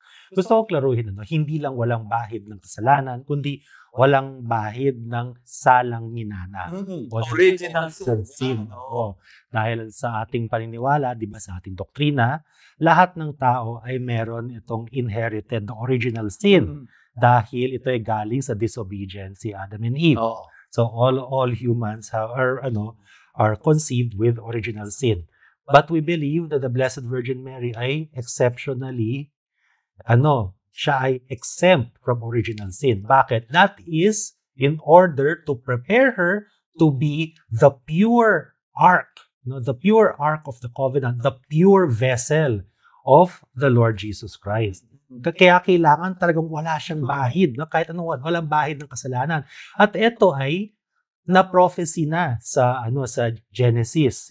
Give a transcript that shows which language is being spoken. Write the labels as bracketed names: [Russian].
[Filipino] Gusto ko klaruhin, hindi lang walang bahid ng kasalanan, kundi walang bahid ng salang minana. [English] Original sin. [Filipino] Dahil sa ating paniniwala, di ba, sa ating doktrina, lahat ng tao ay meron itong inherited original sin. Dahil ito ay galing sa disobedience si Adam and Eve. [English] So all humans are conceived with original sin. But we believe that the Blessed Virgin Mary ay exceptionally siya ay exempt from original sin. [Filipino] Bakit? [English] That is in order to prepare her to be the pure ark, the pure ark of the covenant, the pure vessel of the Lord Jesus Christ. [Filipino] Kaya kailangan talagang wala siyang bahid, kahit walang bahid ng kasalanan. At ito ay na-prophecy na sa Genesis.